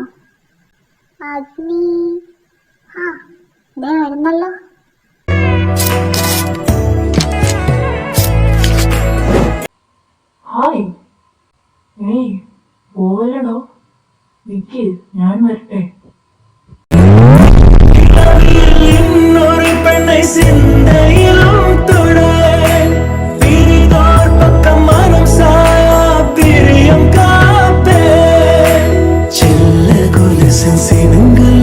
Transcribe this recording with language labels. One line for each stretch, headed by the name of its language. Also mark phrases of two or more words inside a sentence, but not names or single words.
Malayalam: അഗ്നി, ആ ദേ വരുന്നല്ലോ. ഹായ്. ഏയ്, പോവല്ലടോ, നിക്ക്, ഞാൻ വരട്ടെ.
Tamil: இன்னொரு பெண்ணை சிந்தையிலும் தொட பிரிதோர் பக்கம் மனம் சாயா பிரியம் காப்பே செல்ல கொலுசின் சினங்கள்